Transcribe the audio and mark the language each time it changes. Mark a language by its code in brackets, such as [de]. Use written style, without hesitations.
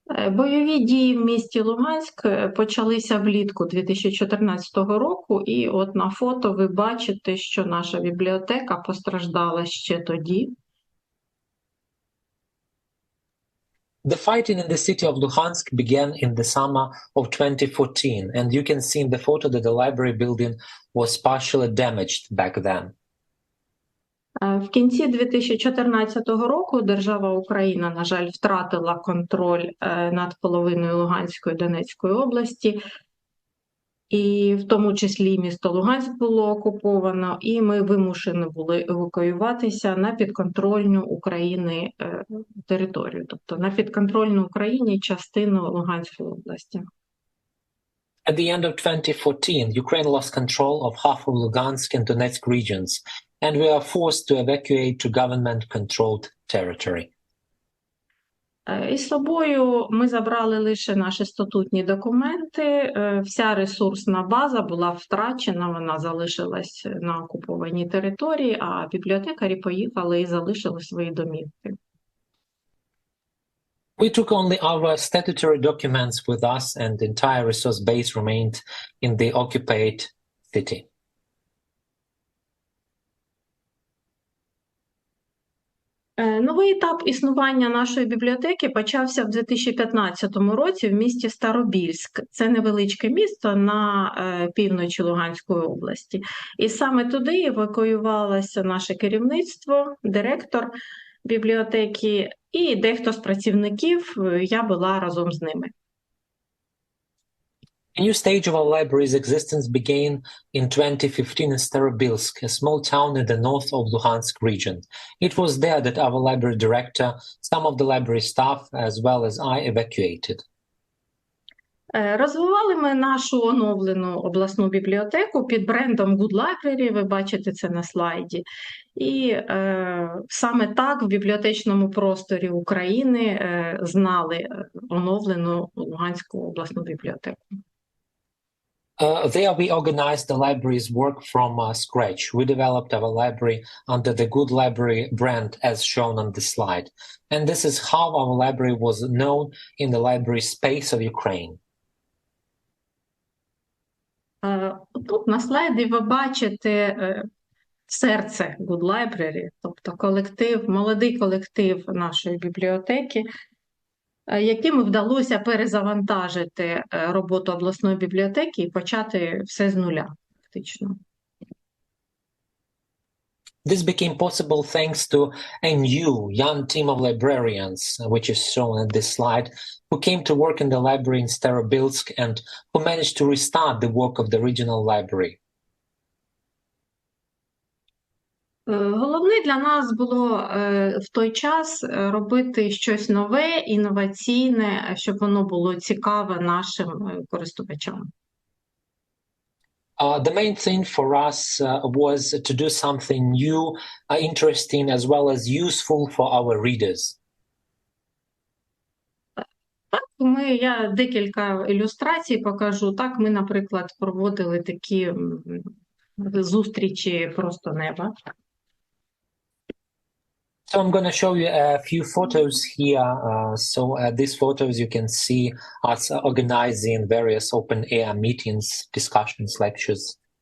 [uk] Бойові дії в місті Луганськ почалися влітку 2014 року, і от на фото ви бачите, що наша бібліотека постраждала ще тоді. [en] The fighting in the city of Luhansk began in the summer of 2014, and you can see in the photo that the library building was partially damaged back then. [uk] В кінці 2014 року держава Україна, на жаль, втратила контроль над половиною Луганської і Донецької області, і в тому числі і місто Луганськ було окуповано, і ми вимушені були евакуюватися на підконтрольну Україні територію, тобто на підконтрольну Україні частину Луганської області. [en] At the end of 2014, Ukraine lost control of half of Lugansk and Donetsk regions, and we are forced to evacuate to government-controlled territory. [uk] Із собою ми забрали лише наші статутні документи. Вся ресурсна база була втрачена, вона залишилась на окупованій території, а бібліотекарі поїхали і залишили свої домівки. [en] We took only our statutory documents with us, and the entire resource base remained in the occupied city. [uk] Новий етап існування нашої бібліотеки почався в 2015 році в місті Старобільськ. Це невеличке місто на півночі Луганської області. І саме туди евакуювалося наше керівництво, директор бібліотеки і дехто з працівників, я була разом з ними. [en] A new stage of our library's existence began in 2015 in Starobilsk, a small town in the north of Luhansk region. It was there that our library director, some of the library staff, as well as I, evacuated. [uk] Розвивали ми нашу оновлену обласну бібліотеку під брендом Good Library, ви бачите це на слайді. І саме так в бібліотечному просторі України знали оновлену Луганську обласну бібліотеку. [en] There we organized the library's work from scratch. We developed our library under the Good Library brand as shown on the slide. And this is how our library was known in the library space of Ukraine. [uk] Тут на слайді ви бачите серце Good Library, тобто колектив, молодий колектив нашої бібліотеки, яким вдалося перезавантажити роботу обласної бібліотеки і почати все з нуля, фактично. [en] This became possible thanks to a new young team of librarians, which is shown in this slide, who came to work in the library in Starobilsk and who managed to restart the work of the regional library. [uk] Головне для нас було в той час робити щось нове, інноваційне, щоб воно було цікаве нашим користувачам. [en] The main thing for us was to do something new, interesting, as well as useful for our readers. [uk] Так, я декілька ілюстрацій покажу. Так, ми, наприклад, проводили такі зустрічі просто неба. [en] So I'm going to show you a few photos here. These photos you can see us organizing various open-air meetings, discussions, lectures.